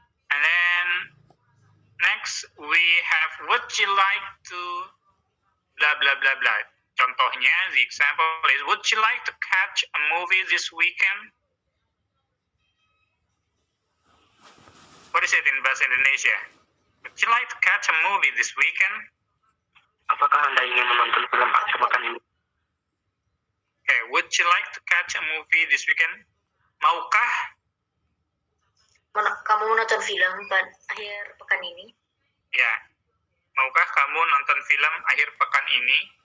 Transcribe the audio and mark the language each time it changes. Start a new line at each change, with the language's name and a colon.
English: And then next we have would you like to blah blah blah blah. Contohnya, the example is would you like to catch a movie this weekend? What is it in bahasa Indonesia? Would you like to catch a movie this weekend?
Indonesian: Apakah Anda ingin menonton film akhir pekan ini?
English: Okay, would you like to catch a movie this weekend?
Indonesian: Maukah Kamu menonton film akhir pekan ini? Ya. Maukah kamu nonton film akhir pekan ini?